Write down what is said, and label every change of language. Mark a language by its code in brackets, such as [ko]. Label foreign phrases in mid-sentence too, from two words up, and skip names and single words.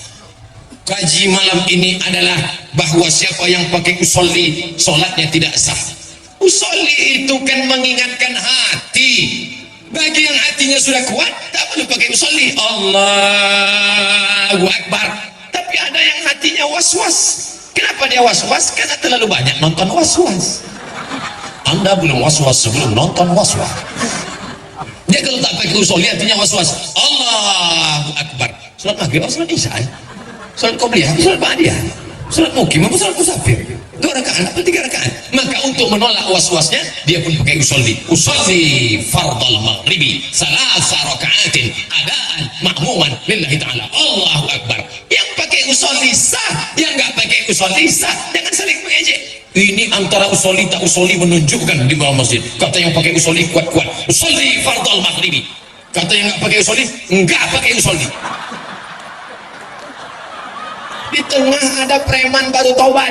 [id] Kaji malam ini adalah bahwa siapa yang pakai usolli, solatnya tidak sah. Usolli itu kan mengingatkan hati. Bagi yang hatinya sudah kuat, tak perlu pakai usolli. [ar] الله أكبر. [id] Tapi ada yang hatinya was-was. Kenapa dia was-was? Karena terlalu banyak nonton was-was. Anda belum was-was sebelum nonton was-was. Dia kalau tak pakai usolli hatinya was-was. [ar] الله أكبر. [id] Salat maghrib, salat isya, salat qobliyah, salat ba'diyah, salat mukim, salat musafir. 2 rakaat atau 3 rakaat. Maka untuk menolak was-wasnya, dia pun pakai usolli. [ar] أصلي فرض المغرب ثلاث ركعات أداء مأموما لله تعالى. الله أكبر. [id] Yang pakai usolli sah, yang enggak pakai usolli sah. Jangan saling mengejek. Ini antara usolli tak usolli menunjukkan di bawah masjid. Kata yang pakai usolli kuat-kuat, [ar] أصلي فرض المغرب. [id] Kata yang enggak pakai usolli, enggak pakai usolli. Di tengah ada preman baru tobat.